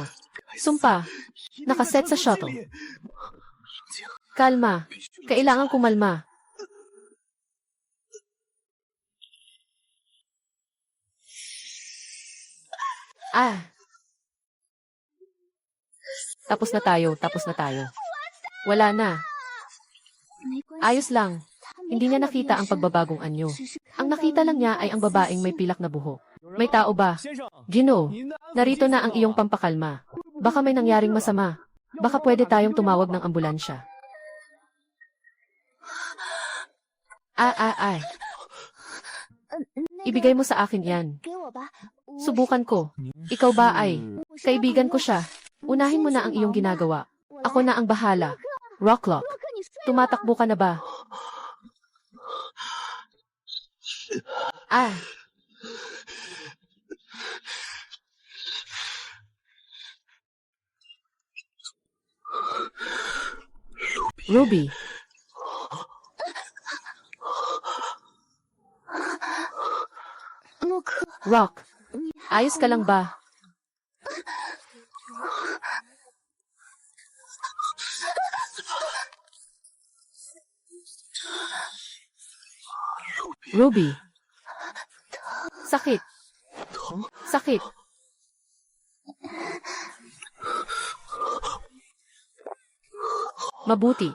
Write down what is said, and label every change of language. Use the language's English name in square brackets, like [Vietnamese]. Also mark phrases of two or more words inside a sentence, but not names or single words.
[Filipino] Sumpa, nakaset sa shuttle. Kalma, kailangan kumalma. Tapos na tayo, tapos na tayo. Wala na. [Chinese] 没关系， [Filipino] Ayos lang. [Chinese] 他没 [Filipino] Hindi niya [Chinese] 看到 [Filipino] nakita [Chinese] 变 [Filipino] ang [Chinese] 身， [Filipino] pagbabagong anyo. [Chinese] 只是看 [Filipino] Ang [Chinese] 到 [Filipino] nakita [Chinese] 了 [Filipino] lang niya [Chinese] 你 [Filipino] ay ang [Chinese] 的 [Filipino] babaeng may [Chinese] 死 [Filipino] pilak na buhok. May tao ba? Gino, narito na ang iyong pampakalma. Baka may nangyaring masama. Baka pwede tayong tumawag ng ambulansya. Ay. [Chinese] 那个 [Filipino] Ibigay mo sa akin yan. [Chinese] 给我吧，我 [Filipino] Subukan ko. Ikaw ba ay? [Chinese] 我是他 [Filipino] Kaibigan [Chinese] 朋 [Filipino] ko [Chinese] 友 [Filipino] siya. Unahin mo na ang iyong ginagawa. Ako na ang bahala. Rocklock, [Chinese] 洛克，你睡了 [Filipino] tumatakbo ka na ba? Ruby, [Chinese] 洛克， [Filipino] Rock, [Chinese] 你还 [Filipino] ayos [Chinese] 好 [Filipino] ka lang [Chinese] 吗？ [Filipino] ba? Ruby, sakit. Sakit. Mabuti.